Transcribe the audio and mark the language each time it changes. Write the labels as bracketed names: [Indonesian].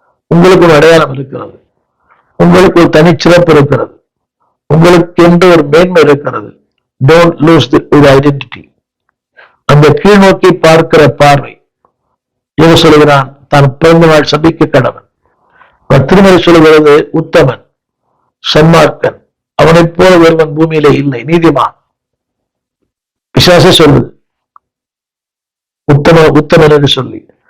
[Tamil] உங்களுக்கு ஒரு அடையாளம் இருக்கிறது, உங்களுக்கு ஒரு தனிச்சிறப்பு இருக்கிறது, உங்களுக்கு என்று ஒரு மேன்மை இருக்கிறது. [English] Don't lose your identity. [Tamil] அந்த கீழ் நோக்கி பார்க்கிற பார்வை எது சொல்கிறான்? தான் பிறந்த நாள் சபிக்க கடவன். திருமறை சொல்கிறது உத்தமன், சன்மார்க்கன், அவனைப் போல ஒருவன் பூமியிலே இல்லை, நீதிமான். பிசாசே சொல்லுது உத்தமன் என்று சொல்லி.